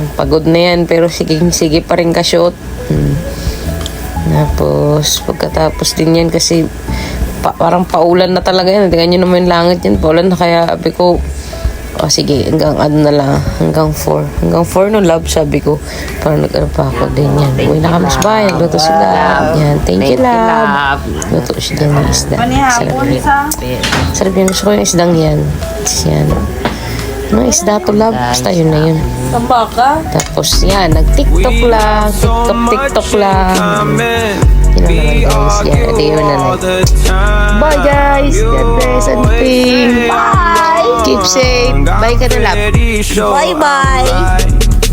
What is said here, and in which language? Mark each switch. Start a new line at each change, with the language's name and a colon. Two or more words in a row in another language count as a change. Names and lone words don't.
Filipino: Pagod na yan, pero sige pa rin ka shoot. Tapos, pagkatapos din yan kasi parang paulan na talaga yan. Tingnan nyo naman yung langit yan. Paulan na kaya sabi ko, sige, hanggang na lang. Hanggang 4. Hanggang 4 no, love, sabi ko. Parang pa ako din yan. Uwi na kami sa bahay. Luto sila. Yan,
English: thank you, love.
Filipino: Luto siya din ng isda. Sarap yan. Gusto ko yung isdang yan. Yan. Mga isda to, love. Basta yun na yun. Tambaka? Tapos yan, nag-tiktok lang. TikTok lang. Yun naman guys. Yan, ito yun na lang.
English: Bye guys! God bless and peace. Bye! Keep safe.
Filipino: Bye ka na, love. Bye-bye!